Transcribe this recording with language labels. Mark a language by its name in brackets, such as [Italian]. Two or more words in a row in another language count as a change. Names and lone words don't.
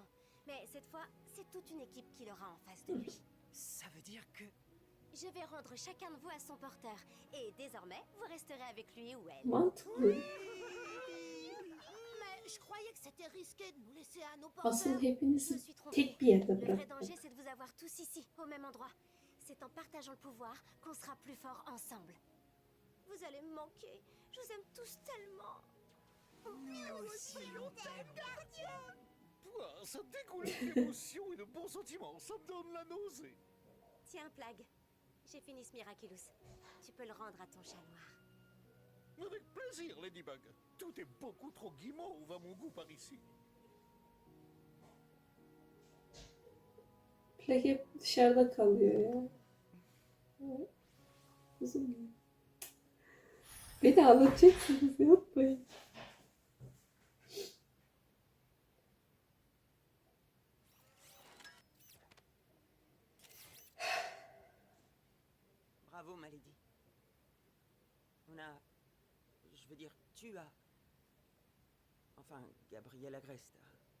[French] Mais cette fois, c'est toute une équipe qui l'aura en face de lui. Ça veut dire que... Je vais rendre chacun de vous à son porteur. Et désormais, vous resterez avec lui ou elle. [Turkish] Mantıklı. [French] Mais je croyais que c'était risqué de nous laisser à nos porteurs. [Turkish] Asıl [French] Je me [Turkish] hepinizi [French] suis trompée. [Turkish] tek bir yerde [French] Le vrai [Turkish] bıraktı. [French] danger, c'est de vous avoir tous ici, au même endroit. C'est en partageant le pouvoir qu'on sera plus forts ensemble. Vous allez me manquer. Je vous aime tous tellement. Nous aussi, on t'aime. Pouah, ça dégoulette d'émotions et de bons sentiments. Ça me donne la nausée. Tiens, Plague. J'ai fini ce Miraculous. Tu peux le rendre à ton chat noir. Avec plaisir, Ladybug. Tout est beaucoup trop guimauve à mon goût par ici. [Turkish] Plak hep dışarıda kalıyor ya. Evet. Uzun. Beni ağlatacaksınız, yapmayın. [French] Bravo, ma lady. On a... Je veux dire, tu as... Enfin, Gabriel Agreste a...